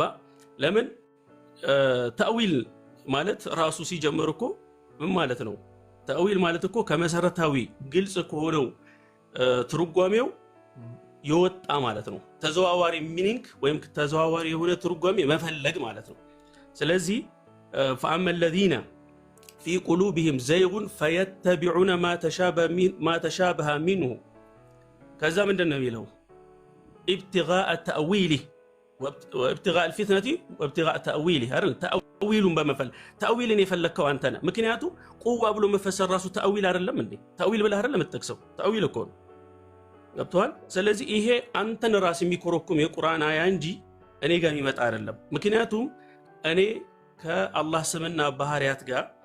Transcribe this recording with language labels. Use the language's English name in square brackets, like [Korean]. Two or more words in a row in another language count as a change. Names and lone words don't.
[Amharic] ለምን ተእዊል ማለት ራሱ ሲጀምር እኮ ምን ማለት ነው? ተእዊል ማለት እኮ ከመሰረታዊ ግልጽ ከሆነው ትርጓሜው የወጣ ማለት ነው። ተዘዋዋሪ ሚኒንግ ወይም ተዘዋዋሪ የሆነ ትርጓሜ መፈለግ ማለት ነው። ስለዚህ [Arabic] فأما الذين في قلوبهم زيغ فيتبعون ما تشابه منه [Amharic] ከዛ ምንድን ነው የሚለው [Arabic] ابتغاء تأويله وابتغاء الفتنة وابتغاء تأويله [Amharic] አይደል? ተእዊሉን በመፈለግ ተእዊልን የፈለከው አንተ ነህ። ምክንያቱም ቁዋ ብሎ መፈሰር ራሱ ተእዊል አይደለም እንዴ? ተእዊል ብለህ አይደለም የምትጠቅሰው? ተእዊል እኮ ነው። ገብቶሃል? ስለዚህ ይሄ አንተን ራስ የሚኮረኩም የቁርአን አያ እንጂ እኔ ጋር የሚመጣ አይደለም። ምክንያቱም እኔ ከአላህ ስምና ባህሪያት ጋር